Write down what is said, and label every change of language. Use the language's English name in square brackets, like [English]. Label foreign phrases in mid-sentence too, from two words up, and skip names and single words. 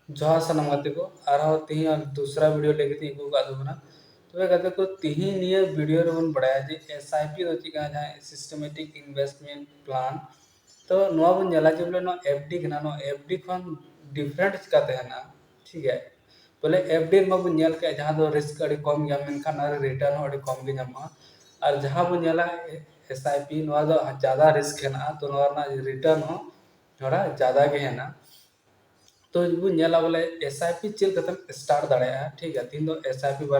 [Santali] जोहार सानाम गाते को आरो तिही दूसरा वीडियो लेके ती को का दोना तो गाते को तिही निया वीडियो रे बन बड़ाया जे एसआईपी दो चिका जहां [English] systematic investment plan [Santali] तो नोआ बन नेला जे बोले नो एफडी कना नो एफडी खन डिफरेंट चिका तहना [Hindi] ठीक है [Santali] बोले एफडी मा बन नेल के जहां दो रिस्क अड़ी कम गया मेनखान और रिटर्न अड़ी कम गे ᱧᱟᱢᱚᱜᱼᱟ और जहां बन नेला एसआईपी नोआ दो ज्यादा रिस्क [Hindi] है ना [Santali] तो नोआ ना रिटर्न हो [Hindi] थोड़ा ज्यादा [Santali] गे [Hindi] है ना [Santali] तो इनको नेला बोले एसआईपी चेल कतन स्टार्ट दाड़ेया [Hindi] ठीक है [Santali] तीन दो एसआईपी बार